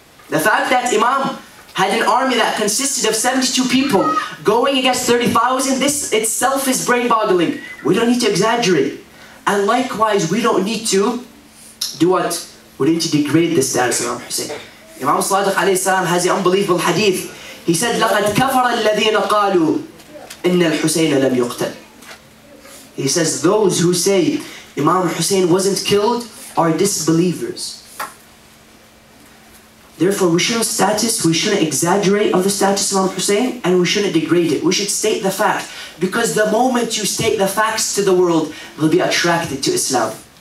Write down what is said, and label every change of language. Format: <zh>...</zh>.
<en>The fact that Imam had an army that consisted of 72 people going against 30,000, this itself is brain-boggling. We don't need to exaggerate. And likewise, we don't need to do what? We need to degrade the status of Imam Hussein. Imam Sadiq alayhi salam has the unbelievable hadith. He said,</en> <ar>لَقَدْ كَفَرَ الَّذِينَ قَالُوا إِنَّ الْحُسَيْنَ لَمْ يُقْتَلْ.</ar> <en>He says, those who say Imam Hussein wasn't killed are disbelievers. Therefore, we shouldn't exaggerate of the status of Imam Hussein, and we shouldn't degrade it. We should state the fact, because the moment you state the facts to the world, they'll be attracted to Islam.</en>